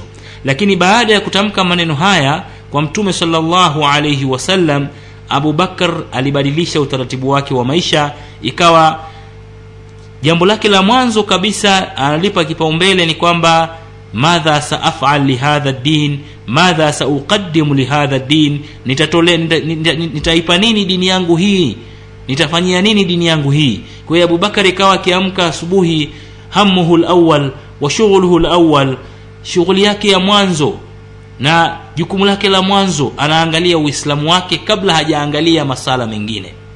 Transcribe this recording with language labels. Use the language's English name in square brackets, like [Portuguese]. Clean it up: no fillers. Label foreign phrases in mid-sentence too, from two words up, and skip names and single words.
[Swahili] Lakini baada ya kutamka maneno haya kwa Mtume [Arabic] صلى الله عليه وسلم, [Swahili] Abu Bakar alibadilisha utaratibu wake wa maisha. Ikawa jambo lake la mwanzo kabisa analipa kipaumbele ni kwamba [Arabic] ماذا سأفعل لهذا الدين، ماذا سأقدم لهذا الدين, [Swahili] nitaipa nini dini yangu hii, nitafanyia nini dini yangu hii. Kwa hiyo Abu Bakar ikawa akiamka asubuhi, [Arabic] همه الأول وشغله الأول, [Swahili] shughuli yake ya mwanzo na jukumu lake la mwanzo anaangalia Uislamu wake kabla hajaangalia masala mengine.